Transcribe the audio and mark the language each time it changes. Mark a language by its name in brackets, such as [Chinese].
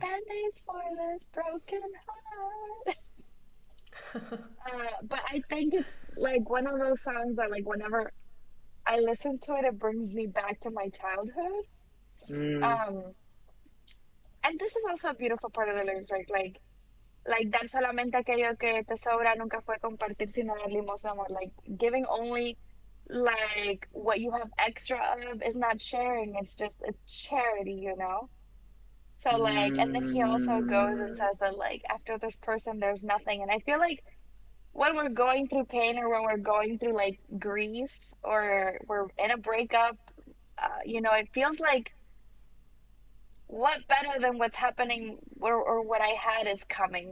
[English] band-aids for this broken heart. But I think it's like one of those songs that like whenever I listen to it, it brings me back to my childhood. mm, Um, and this is also a beautiful part of the lyrics, right? Like [Spanish] dar solamente aquello que te sobra nunca fue compartir sino dar limosna amor. [English] Like giving only like what you have extra of is not sharing. It's charity. So like, and then he also goes and mm, says that like after this person there's nothing. And I feel like when we're going through pain or when we're going through like grief or we're in a breakup, it feels like what better than what's happening or what I had is coming.